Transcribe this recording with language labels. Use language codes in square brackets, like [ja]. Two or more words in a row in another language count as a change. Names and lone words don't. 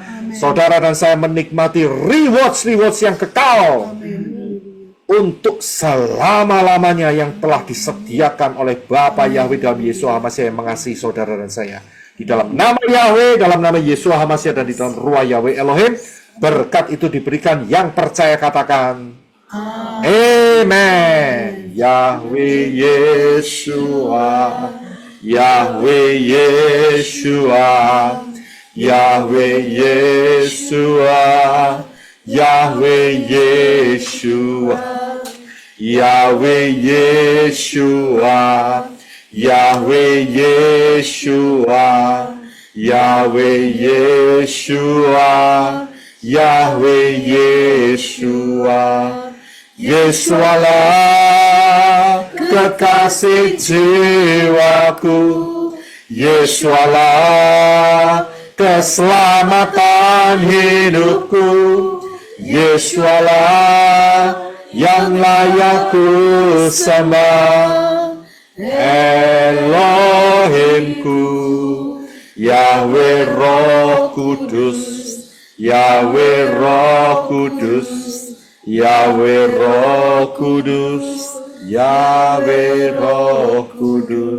[id] Saudara dan saya menikmati rewards yang kekal untuk selama-lamanya yang telah disediakan oleh Bapa Yahweh dalam Yeshua HaMasiah yang mengasihi saudara dan saya. Di dalam nama Yahweh, dalam nama Yeshua HaMasiah, dan di dalam ruah Yahweh Elohim, berkat itu diberikan. Yang percaya katakan Amen. Yahweh Yeshua, Yahweh Yeshua, Yahweh Yeshua, Yahweh Yeshua, Yahweh Yeshua, Yahweh Yeshua, Yahweh Yeshua, Yahweh Yeshua. Yesualah kekasih jiwaku, Yesualah keselamatan hidupku, Yesualah yang layak ku sembah, Elohimku, Yahweh Roh Kudus, Yahweh Roh Kudus, Yahweh Roh Kudus, Yahweh Roh Kudus.